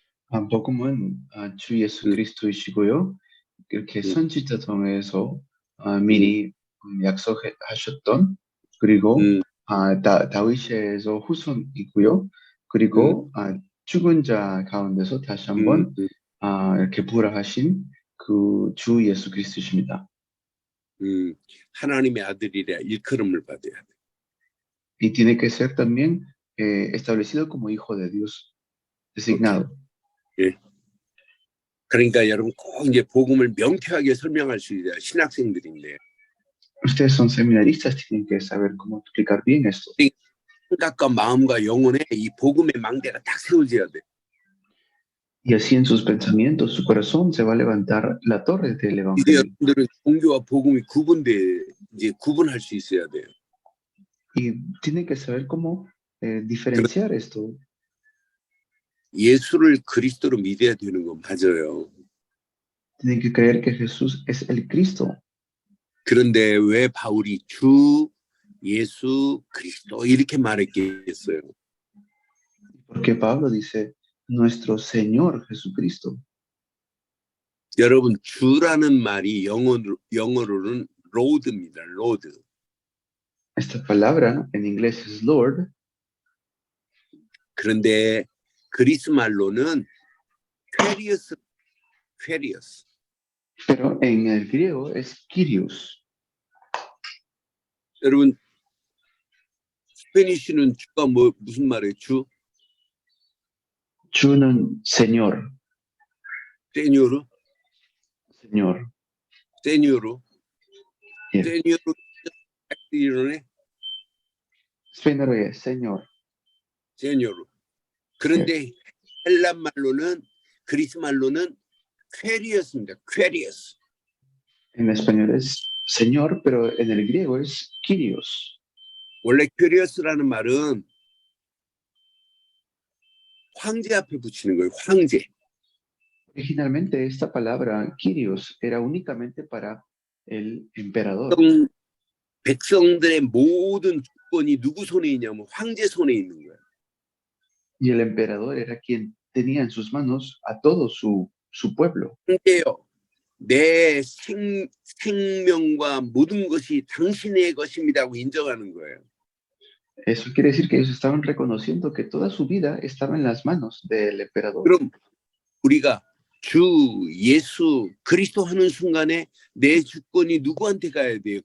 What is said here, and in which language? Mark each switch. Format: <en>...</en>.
<ko>복음은 주 예수 그리스도이시고요. 이렇게 선지자 통해서 미리 약속하셨던 그리고 다윗에서 후손이고요. 그리고 죽은 자 가운데서 다시 한번 이렇게 부활하신 그 주 예수 그리스도십니다. 하나님의 아들이라 일컬음을 받아야 돼.</ko> <es>Y tiene que ser también establecido como hijo de Dios, designado.</es> <ko>예. 그러니까 여러분 꼭 이제 복음을 명쾌하게 설명할 수 있어요. 신학생들인데.</ko> <es>Ustedes son seminaristas, tienen que saber cómo explicar bien esto.</es> <ko>생각과 마음과 영혼에 이 복음의 망대가 딱 세워져야 돼.</ko> <es>Y así en sus pensamientos, su corazón se va a levantar la torre del</es> <ko>이제</ko> <es>Evangelio.</es> <ko>여러분들은 종교와 복음이 구분할 수 있어야 돼요.</ko> <es>Y tienen que saber cómo diferenciar esto.</es> <ko>예수를 그리스도로 믿어야 되는 건 맞아요.</ko> <es>Tienen que creer que Jesús es el Cristo.</es> <ko>그런데 왜 바울이 주 예수 그리스도 이렇게 말했겠어요?</ko> <es>Porque Pablo dice, nuestro Señor Jesucristo.</es> <ko>여러분 주라는 말이 영어로는 로드입니다. 로드.</ko> <es>Esta palabra en inglés es Lord,</es> <ko>그런데 그리스 말로는 퀘리어스.</ko> <es>pero en el griego es Kyrios.</es> <ko>여러분 스페니쉬는 주가 무슨 말이에요? 주? 주는 Señor. 세뇨르?</ko> <es>Señor.</es> <ko>세뇨르? 예. 세뇨르 이러네. 스페인어로</ko> <es>es Señor.</es> <ko>세뇨르. 그런데 헬란 말로는 그리스 말로는 퀘리어스입니다. 퀘리어스.</ko> <es>En español es Señor, pero en el griego es Kyrios.</es> <ko>원래 퀘리어스라는 말은 황제 앞에 붙이는 거예요. 황제.</ko> <es>Originalmente esta palabra Kyrios era únicamente para el emperador.</es> <ko>백성들의 모든 주권이 누구 손에 있냐면 황제 손에 있는 거예요.</ko> <es>Y el emperador era quien tenía en sus manos a todo su pueblo.</es> <ko>황제요. 내 생명과 모든 것이 당신의 것입니다고 인정하는 거예요.</ko> <es>Eso quiere decir que ellos estaban reconociendo que toda su vida estaba en las manos del emperador.</es> <ko>그럼 우리가 주 예수 그리스도 하는 순간에 내 주권이 누구한테 가야 돼요?</ko>